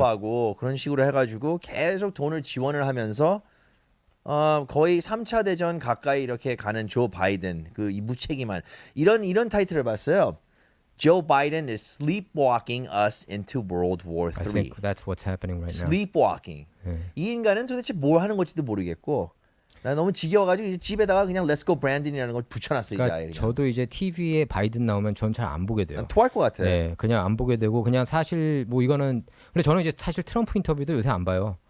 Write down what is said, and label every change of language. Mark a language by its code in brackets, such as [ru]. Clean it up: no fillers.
[ko] 하고 그런 식으로 해가지고 계속 돈을 지원을 하면서 거의 3차 대전 가까이 이렇게 가는 조 바이든 이 무책임한 이런 타이틀을 봤어요. [en] Joe Biden is sleepwalking us into World War I III. think that's what's happening right now. Sleepwalking. [ko] 예. 이 인간은 도대체 뭘 하는 건지도 모르겠고 나 너무 지겨워가지고 이제 집에다가 그냥 [en] Let's Go Brandon [ko] 이라는 걸 붙여놨어요. 그러니까 이제 저도 이제 TV에 바이든 나오면 전 잘 안 보게 돼요. 난 토할 것 같아. 네, 그냥 안 보게 되고 그냥 사실 뭐 이거는 근데 저는 이제 사실 트럼프 인터뷰도 요새 안 봐요.